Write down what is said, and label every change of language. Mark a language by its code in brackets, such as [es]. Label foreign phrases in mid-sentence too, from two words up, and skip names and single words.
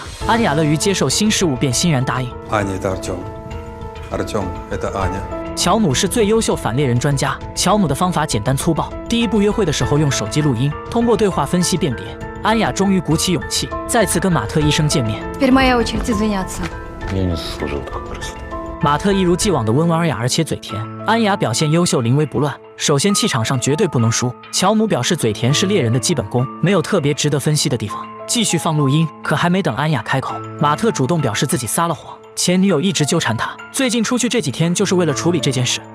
[zh] 安雅乐于接受新事物，便欣然答应。 [ru] Аня, это Артем. Артем, это Аня. [zh] 乔姆是最优秀反猎人专家。乔姆的方法简单粗暴，第一步约会的时候用手机录音，通过对话分析辨别。安雅终于鼓起勇气，再次跟马特医生见面。 [ru] Теперь моя очередь извиняться. Я не заслужил такой красоты. [zh] 马特一如既往的温文尔雅，而且嘴甜。安雅表现优秀，临危不乱。首先气场上绝对不能输。乔姆表示嘴甜是猎人的基本功，没有特别值得分析的地方。继续放录音，可还没等安雅开口，马特主动表示自己撒了谎。前女友一直纠缠他，最近出去这几天就是为了处理这件事。